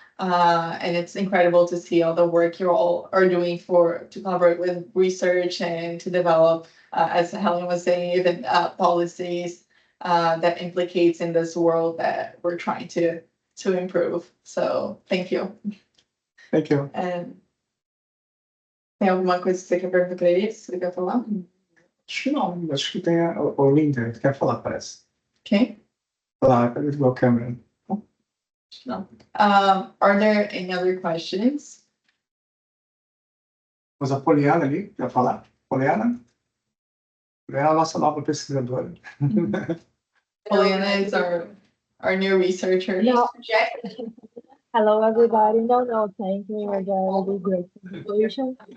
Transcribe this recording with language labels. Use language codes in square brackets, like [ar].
[en] And it's incredible to see all the work you all are doing to collaborate with research and to develop, as Helen was saying, even policies that implicates in this world that we're trying to improve. So thank you. Thank you. [pt] And tem alguma coisa que você quer perguntar para eles? Você quer falar? Acho que não, acho que tem o Linda que quer falar, parece. [en] Okay. [pt] Falar, cadê o câmera? [en] No. Are there any other questions? [pt] Mas a Poliana ali, quer falar? Poliana? Poliana é a nossa nova pesquisadora. [en] Poliana is our new researcher. No. Hello, everybody. No, thank you. It was a really great presentation.